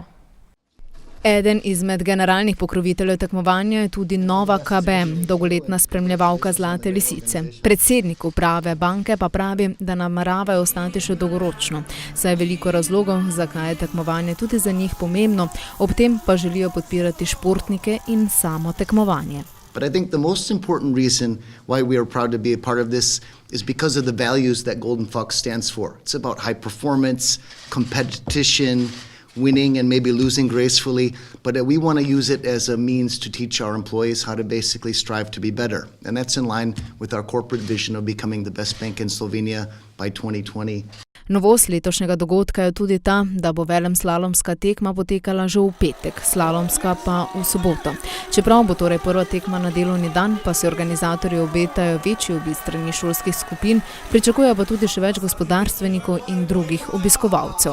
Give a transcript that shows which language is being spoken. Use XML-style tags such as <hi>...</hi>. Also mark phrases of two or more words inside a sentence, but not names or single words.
<sl>Eden izmed generalnih pokroviteljev tekmovanja je tudi Nova KBM, dolgoletna spremljevalka Zlate lisice. Predsednik uprave banke pa pravi, da nameravajo ostati še dolgoročno, saj je veliko razlogov, zakaj je tekmovanje tudi za njih pomembno, ob tem pa želijo podpirati športnike in samo tekmovanje.</sl> <en>But I think the most important reason why we are proud to be a part of this is because of the values that Golden Fox stands for. It's about high performance, competition, winning and maybe losing gracefully, but we want to use it as a means to teach our employees how to basically strive to be better. And that's in line with our corporate vision of becoming the best bank in Slovenia by 2020.</en> <sl>Novost letošnjega dogodka je tudi ta, da bo velemslalomska tekma potekala že v petek, slalomska pa v soboto. Čeprav bo torej prva tekma na delovni dan, pa se organizatorji obetajo večji obisk strani šolskih skupin, pričakujejo pa tudi še več gospodarstvenikov in drugih obiskovalcev.</sl>